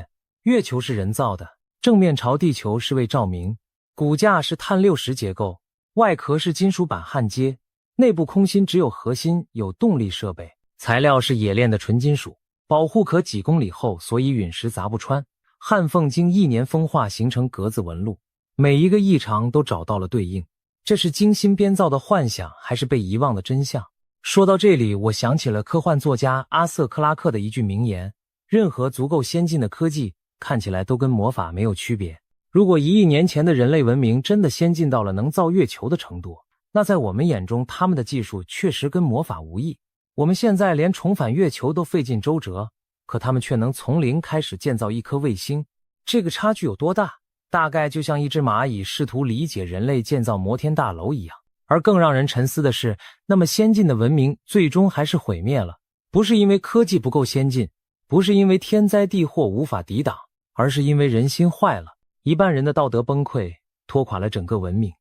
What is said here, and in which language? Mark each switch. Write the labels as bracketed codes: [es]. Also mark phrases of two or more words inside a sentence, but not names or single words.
[zh] 月球是人造的，正面朝地球是為照明，骨架是碳六十結構，外殼是金屬板焊接，內部空心只有核心有動力設備，材料是冶煉的純金屬，保護殼幾公里厚，所以隕石砸不穿，焊縫經1年風化形成格子紋路，每一個異常都找到了對應。這是精心編造的幻想，還是被遺忘的真相？說到這裡，我想起了科幻作家阿瑟·克拉克的一句名言：任何足夠先進的科技看起來都跟魔法沒有区別。如果1億年前的人類文明真的先進到了能造月球的程度，那在我们眼中他們的技術確實跟魔法無異。我們現在連重返月球都費盡周折，可他們卻能從零開始建造一顆衛星，這個差距有多大？大概就像一隻螞蟻試圖理解人類建造摩天大樓一樣。而更讓人沉思的是，那麼先進的文明最終還是毀滅了，不是因為科技不夠先進，不是因為天災地禍無法抵擋，而是因為人心壞了。一半人的道德崩潰， 拖垮了整個文明。